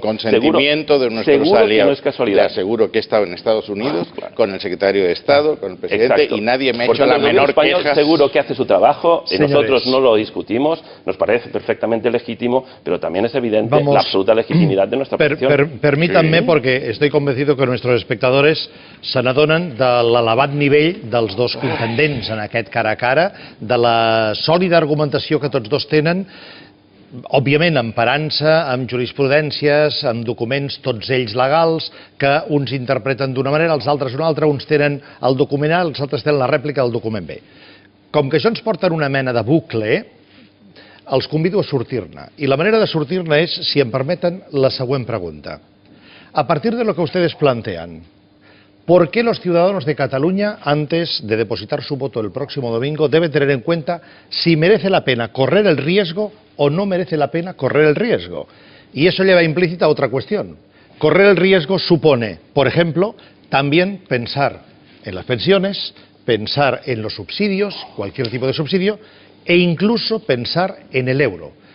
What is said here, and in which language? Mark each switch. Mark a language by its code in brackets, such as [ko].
[es] Con consentimiento de nuestros aliados. Que no es casualidad. Le aseguro que he estado en Estados Unidos con el secretario de Estado, con el presidente. Exacto. Y nadie me ha hecho la menor queja. Seguro que hace su trabajo y nosotros no lo discutimos, nos parece perfectamente legítimo, pero también es evidente la absoluta legitimidad de nuestra posición. Permítanme, porque estoy convencido que nuestros espectadores [ca] se n'adonen de l'elevat nivell dels dos contendents en aquest cara a cara, de la sòlida argumentació que tots dos tenen, òbviament emparant-se amb jurisprudències, amb documents tots ells legals, que uns interpreten d'una manera, els altres d'una altra, uns tenen el document A, els altres tenen la rèplica del document B. Com que això ens porta en una mena de bucle, els convido a sortir-ne. I la manera de sortir-ne és, si em permeten, la següent pregunta. [es] A partir de lo que ustedes plantean, ¿por qué los ciudadanos de Cataluña, antes de depositar su voto el próximo domingo, deben tener en cuenta si merece la pena correr el riesgo o no merece la pena correr el riesgo? Y eso lleva implícita otra cuestión. Correr el riesgo supone, por ejemplo, también pensar en las pensiones, pensar en los subsidios, cualquier tipo de subsidio, e incluso pensar en el euro.